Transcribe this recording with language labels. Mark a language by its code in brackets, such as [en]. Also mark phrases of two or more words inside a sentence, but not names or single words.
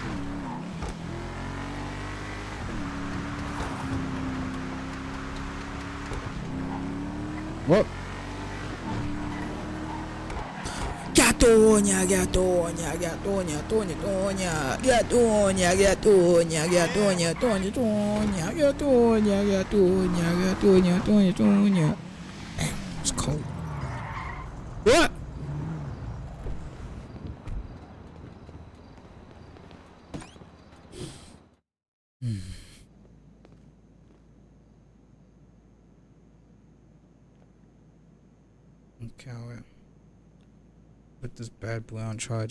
[en] What? Gatonya, Gatonya, Gatonya, Tonya, Tonya, Gatonya, Gatonya, Gatonya, Tonya, Tonya, Gatonya, Gatonya, Gatonya, Tonya, Tonya. Damn, it's cold. What? Okay, I'll put this bad boy on charge.